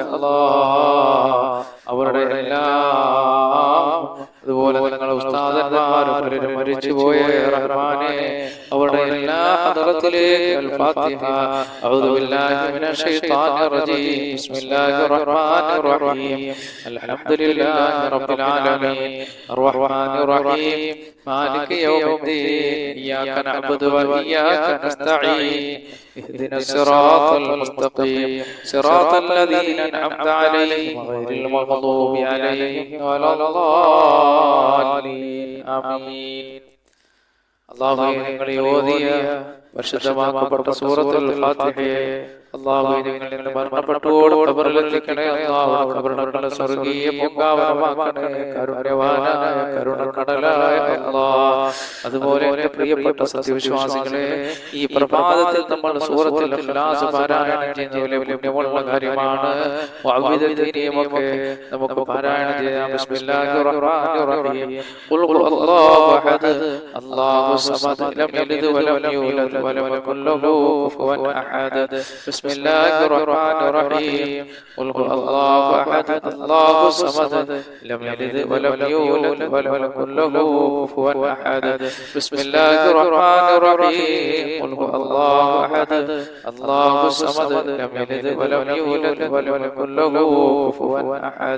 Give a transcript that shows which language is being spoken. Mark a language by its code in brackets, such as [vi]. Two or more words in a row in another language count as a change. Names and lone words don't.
[ml] അല്ലാഹ് അവരുടെ എല്ലാം, അതുപോലെ നിങ്ങളുടെ ഉസ്താദന്മാരും പലരും മരിച്ചുപോയ റഹ്മാനെ അവരുടെ എല്ലാ ഹദറത്തിലേക്ക് അൽ ഫാത്തിഹ. [ar] أعوذ بالله من الشيطان الرجيم بسم الله الرحمن الرحيم. الحمد لله رب العالمين الرحمن الرحيم مالك يوم الدين إياك نعبد وإياك نستعين اهدنا الصراط المستقيم صراط الذين أنعمت عليهم غير المغضوب عليهم ولا الضالين آمين. [ml] അല്ലാഹുവേ, ഞങ്ങളെ ഓതിയ പരിശുദ്ധമാക്കപ്പെട്ട സൂറത്തുൽ ഫാത്തിഹയെ അല്ലാഹുവേ ഞങ്ങളിൽ നിന്ന് മരണപ്പെട്ടോട് ഖബറിലെത്തിക്കണേ അല്ലാഹു. ഖബറിനെ സ്വർഗ്ഗീയ പൂങ്കാവനമാക്കണേ കാരുണ്യവാനായ കരുണക്കടലായ അല്ലാഹ്. അതുപോലെ എൻ്റെ പ്രിയപ്പെട്ട സത്യവിശ്വാസികളെ, ഈ പ്രഭാതത്തിൽ നമ്മൾ സൂറത്തുൽ ഇഖ്ലാസ് പാരായണം ചെയ്യുന്നതിലെ പുണ്യമുള്ള കാര്യമാണ്. വഅവിദതീനിയുമൊക്കെ നമുക്ക് പാരായണം ചെയ്യാം. [ar] بسم الله الرحمن الرحيم. قل هو الله أحد الله الصمد لم يلد ولم يولد ولم يكن له كفوا أحد. بسم الله الرحمن الرحيم. قل هو الله أحد الله الصمد لم يلد ولم يولد ولم يكن له كفوا أحد. بسم الله الرحمن الرحيم. قل هو الله أحد الله الصمد لم يلد ولم يولد ولم يكن له كفوا أحد.